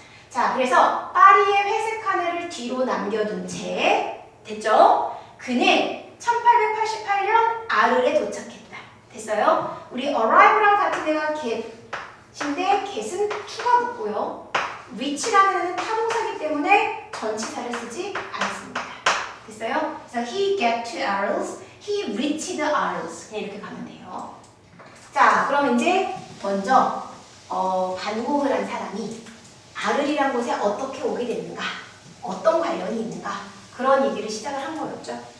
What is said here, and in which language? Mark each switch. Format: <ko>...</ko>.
<ko>자, 그래서 파리의 회색 하늘을 뒤로 남겨둔 채 됐죠? 그는 1888년 아르에 도착했다. 됐어요? 우리 arrive랑 같은 애가 인데 get은 to가 붙고요. reach라는 애는 타동사기 때문에 전치사를 쓰지 않습니다. 됐어요? 그래서</ko> <en>he get to Arles, he reached Arles</en> <ko>그냥 이렇게 가면 돼요. 자, 그럼 이제 먼저 반공을 한 사람이 아를이란 곳에 어떻게 오게 됐는가, 어떤 관련이 있는가 그런 얘기를 시작을 한 거였죠.</ko>